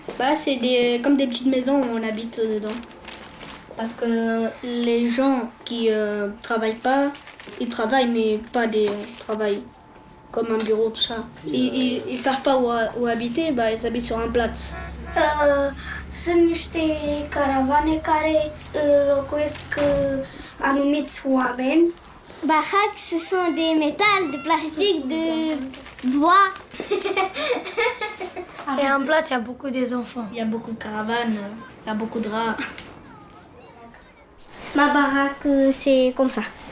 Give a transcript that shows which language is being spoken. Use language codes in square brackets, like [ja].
[fr] Bah, c'est comme des petites maisons où on habite dedans. Parce que les gens qui travaillent pas, ils travaillent, mais pas des travails comme un bureau, tout ça. Ils savent pas où habiter, bah, ils habitent sur un Platz. [ro] Sunt niște caravane care locuiesc anumiți oameni. [fr] Baraques, ce sont des métals, de plastique, de bois. Et en Platz, il y a beaucoup des enfants. Il y a beaucoup de caravanes, il y a beaucoup de rats. Ma baraque, c'est comme ça.